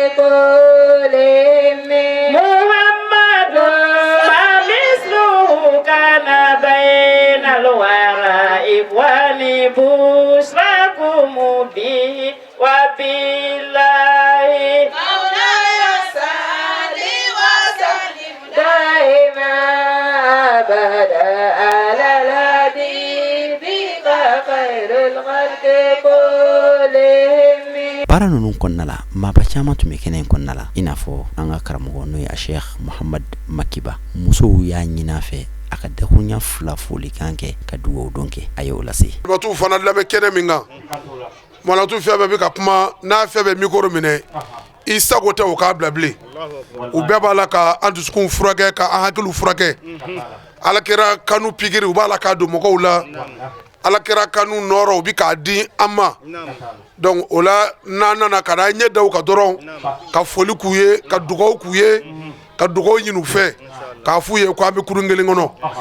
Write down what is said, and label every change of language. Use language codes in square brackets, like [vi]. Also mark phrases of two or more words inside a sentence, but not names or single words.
[ar] كلهم محمد ما مثله كان بين الورى إخواني بشراكم به وبالله مولاي صل وسلم دائما أبدا على الحبيب خير الخلق كلهم. [bm] Bara nunun kɔnɔna la maaba caman tun bɛ kɛnɛ in kɔnɔna la i n'a fɔ an ka karamɔgɔ n'o ye a Sheikh Muhamad Makiba musow y'a ɲin'a fɛ a ka dakuruɲa 2 folikan kɛ ka dugawu don kɛ a ye o lase. Batu fana lamɛn kɛnɛ min kan malatu fɛn bɛɛ bɛ ka kuma n'a fɛn bɛ micro minɛ i sago tɛ o k'a bila bilen u bɛɛ b'a la ka an dusukun furakɛ ka an hakiliw furakɛ Ala kɛra kanu pikiri u b'a la k'a don mɔgɔw la Ala kɛra kanu nɔrɔ u bi k'a di an ma donc o la n'an nana ka na ɲɛ da u ka dɔrɔn ka foli k'u ye ka dugawu k'u ye ka dugawu ɲini u fɛ k'a f'u ye ko an bɛ kurun kelen kɔnɔ